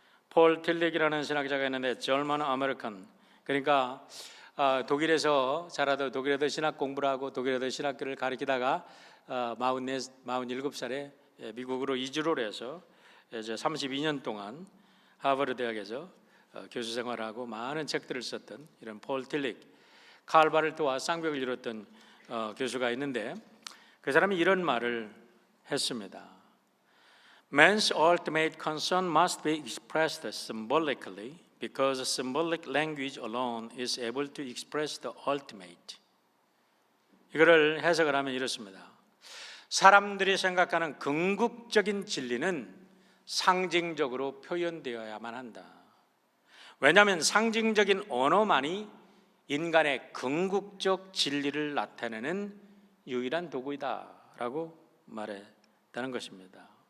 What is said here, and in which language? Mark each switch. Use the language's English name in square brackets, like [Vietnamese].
[Korean] 폴 틸릭이라는 신학자가 있는데 German American, 그러니까 독일에서 자라도 독일에도 신학 공부를 하고 독일에도 신학교를 가르치다가 47살에 미국으로 이주를 해서 이제 32년 동안 하버드 대학에서 교수 생활하고 많은 책들을 썼던 이런 폴 틸릭, 칼바르트와 쌍벽을 이뤘던 교수가 있는데 그 사람이 이런 말을 했습니다. [English] Man's ultimate concern must be expressed symbolically because symbolic language alone is able to express the ultimate. [Korean] 이거를 해석을 하면 이렇습니다. 사람들이 생각하는 궁극적인 진리는 상징적으로 표현되어야만 한다. 왜냐하면 상징적인 언어만이 인간의 궁극적 진리를 나타내는 유일한 도구이다라고 말했다는 것입니다.